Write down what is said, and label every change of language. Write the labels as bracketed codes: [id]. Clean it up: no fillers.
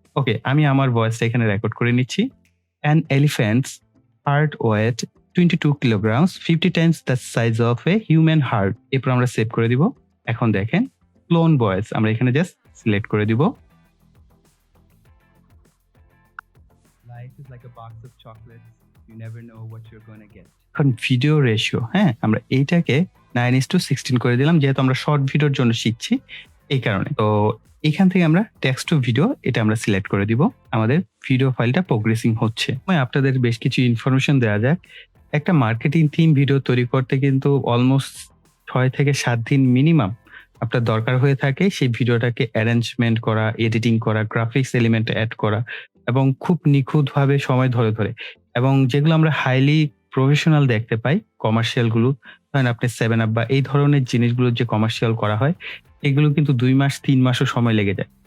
[bn] ওকে, আমি আমার ভয়েসটা এখানে রেকর্ড করে নিচ্ছি। [en] An elephant's heart weight 22 kilograms, 50 times the size of a human heart. [bn] এরপর আমরা সেভ করে দিব। এখন দেখেন ক্লোন ভয়েস আমরা এখানে জাস্ট সিলেক্ট করে দিব। [en] Life is like a box of chocolates. You never know what you're going to get. [bn] এখন ভিডিও রেশিও, হ্যাঁ, আমরা এইটাকে 9:16 করে দিলাম, যেহেতু আমরা শর্ট ভিডিওর জন্য শিখছি এই কারণে। তো এখান থেকে আমরা টেক্সট টু ভিডিও এটা আমরা সিলেক্ট করে দিব। আমাদের ভিডিও ফাইলটা প্রোগ্রেসিং হচ্ছে। আপনাদের বেশ কিছু ইনফরমেশন দেওয়া যাক। একটা মার্কেটিং থিম ভিডিও তৈরি করতে কিন্তু অলমোস্ট 6 থেকে 7 দিন মিনিমাম আপনার দরকার হয়ে থাকে সেই ভিডিওটাকে অ্যারেঞ্জমেন্ট করা, এডিটিং করা, গ্রাফিক্স এলিমেন্ট অ্যাড করা এবং খুব নিখুঁতভাবে সময় ধরে এবং যেগুলো আমরা হাইলি প্রফেশনাল দেখতে পাই কমার্শিয়াল গুলো, ধরেন আপনি 7 আপ বা এই ধরনের জিনিসগুলো যে কমার্শিয়াল করা হয় এগুলো কিন্তু 2 মাস 3 মাসও সময় লেগে যায়।